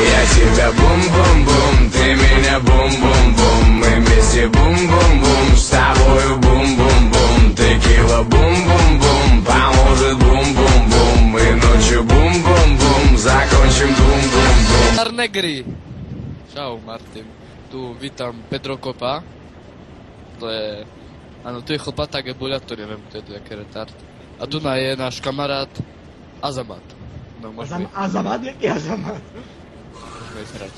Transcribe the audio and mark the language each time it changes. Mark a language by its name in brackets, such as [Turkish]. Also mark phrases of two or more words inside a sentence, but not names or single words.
[Russian] тебя бум-бум-бум, ты меня бум-бум-бум. Мы вместе бум-бум-бум, с тобою бум-бум-бум. Текила бум-бум-бум, поможет бум-бум-бум. Мы ночью бум-бум-бум, закончим бум-бум-бум. [Slovak] Negri. Čau Martin, tu vítam Pedro Kopa. To je, áno, tu je chlpatá gebuľa, to neviem, to je jaký retard. A tu je náš kamarát Azamat. No, môžeme... Azamat? Jaký Azamat? Môžeme ísť hrať.